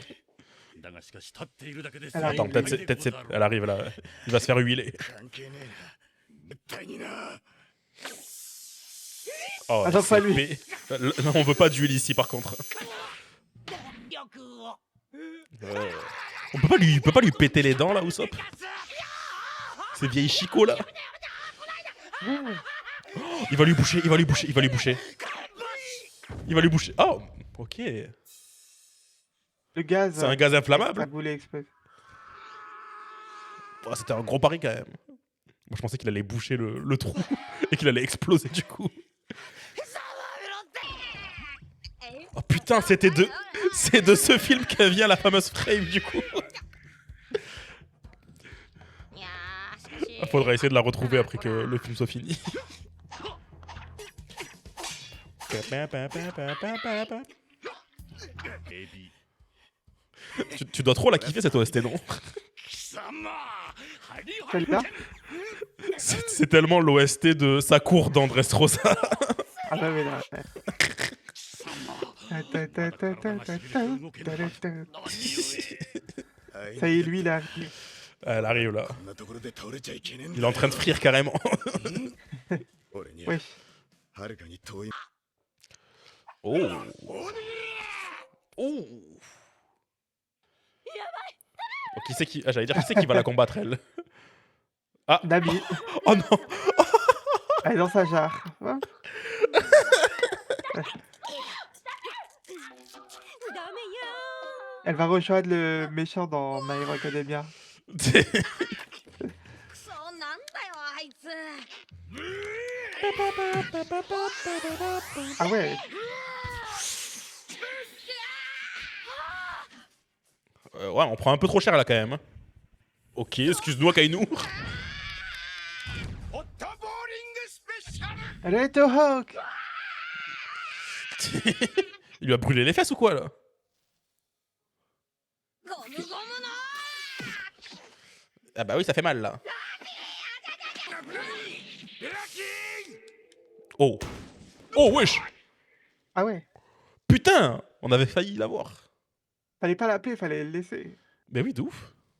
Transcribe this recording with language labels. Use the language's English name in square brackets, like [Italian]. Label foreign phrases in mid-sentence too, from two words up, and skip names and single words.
[French] Elle Attends, peut-être elle arrive là. Il va se faire huiler. [Japanese] 関係ねえな。絶対にな。 [French] Oh, Attends, pas c'est lui. épais. Non, on veut pas d'huile ici par contre. [Japanese] 力を。 [French] On peut pas lui péter les dents là, Usopp? Ces vieilles chicots là. Oh, il va lui boucher, il va lui boucher, il va lui boucher. Il va lui boucher. Oh, ok. Le gaz. C'est un gaz Ça inflammable. voulait exprès. Oh, c'était un gros pari quand même. Moi je pensais qu'il allait boucher le trou et qu'il allait exploser du coup. Oh putain, c'est de ce film qu'elle vient la fameuse frame du coup. [Japanese] いやーしかし [French] Faudra essayer de la retrouver après que le film soit fini. Tu dois trop la kiffer cette OST, non? [Japanese] 貴様。ハリハリ [French] Celle-là? C'est tellement l'OST de sa cour d'Andrés Rosa. Ah bah mais là. Ta, ta, ta, ta, ta, ta, ta, ta, ta. Ça y est, lui, il arrive. Elle arrive là. [Japanese] こんなところで倒れちゃいけねえん [French] Il est [Japanese] だ。 [French] en train de frire carrément. [Japanese] 俺には [French] Wesh. [Japanese] はるかに遠い。 [French] Oh. Oh. Oh, qui c'est qui... Ah, j'allais dire qui c'est qui va la combattre elle. Ah. Nami. Oh non. Elle est dans sa jarre. Hein? Elle va rejoindre le méchant dans My Hero Academia. [Japanese] くそなんだよあいつ [French] Ah ouais. Ouais, on prend un peu trop cher là quand même. Ok, excuse-nous, Kainu. [Japanese] ホットボーリングスペシャル [French] Elle est au Hawk. Il lui a brûlé les fesses ou quoi là? [Japanese] ゴムゴムの [French] Ah bah oui, ça fait mal là. Oh. Oh wesh. Ah ouais. Putain, on avait failli l'avoir. Fallait pas l'appeler, fallait le laisser. Mais oui, de ouf.